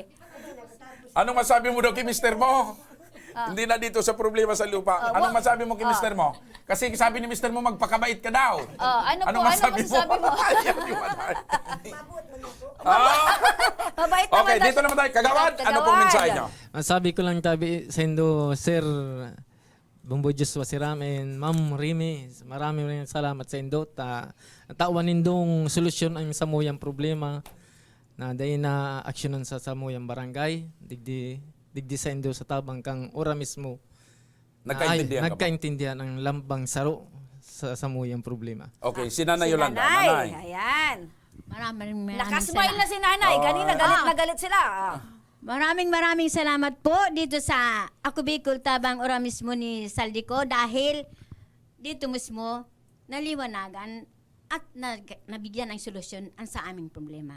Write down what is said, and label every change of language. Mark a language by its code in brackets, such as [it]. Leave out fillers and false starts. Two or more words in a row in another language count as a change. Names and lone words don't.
[tl] Anong masabi mo daw kay mister mo? Hindi na dito sa problema sa lupa. Anong masabi mo kay mister mo? Kasi sabi ni mister mo, magpakabait ka daw. Ano po, Anong ano masabi masasabi mo? Ayaw yung anay. Mabait naman. Okay, dito naman tayo. Kagawad, ano pong mensahe nyo? [bik] Ang sabi ko lang tabi sa Indo, Sir Bumbo Joshua Siram and Ma'am Rimi, [tl] maraming salamat [bik] sa Indo. Tawan nindong solusyon ang samuyang problema na dahil na aksyonan sa samuyang barangay, digdi sa Indo sa tabang kang ora mismo. [tl] Nagkaintindihan ka ba? [bik] Nagkaintindihan ang lambang saro sa samuyang problema. [tl] Okay, si Nanay Si Yolanda. nanay. Nanay. Ayan. Maraming Nakasmile na si nanay. Kanina galit na galit sila. Maraming salamat po dito sa Ako Bicol Tabang Ora mismo ni Saldico dahil dito mismo naliwanagan at nabigyan ng solusyon ang sa aming problema.